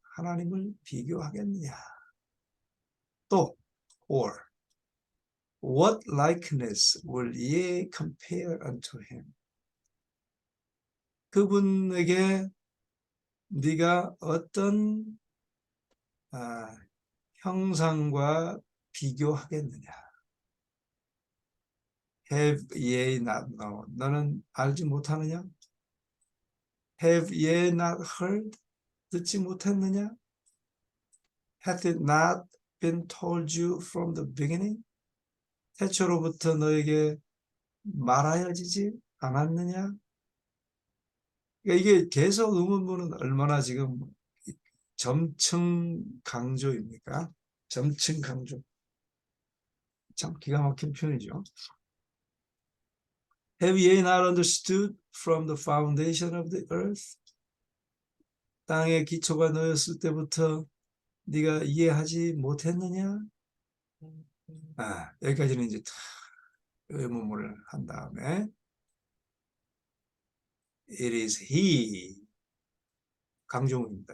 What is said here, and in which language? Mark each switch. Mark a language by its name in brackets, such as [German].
[Korean] 하나님을 비교하겠느냐? [English] 또 or what likeness will ye compare unto him? [Korean] 그분에게 네가 어떤 형상과 비교하겠느냐? [English] Have ye not known? [Korean] 너는 알지 못하느냐? [English] Have ye not heard? [Korean] 듣지 못했느냐? [English] Hath it not been told you from the beginning? [Korean] 태초로부터 너에게 말하여지지 않았느냐? 그러니까 이게 계속 의문문은 얼마나 지금 점층 강조입니까? 점층 강조. 참 기가 막힌 표현이죠. [English] Have ye not understood from the foundation of the earth? [Korean] 땅의 기초가 놓였을 때부터 네가 이해하지 못했느냐? 여기까지는 이제 의문문을 한 다음에 [English] It is he, [Korean] 강조문입니다.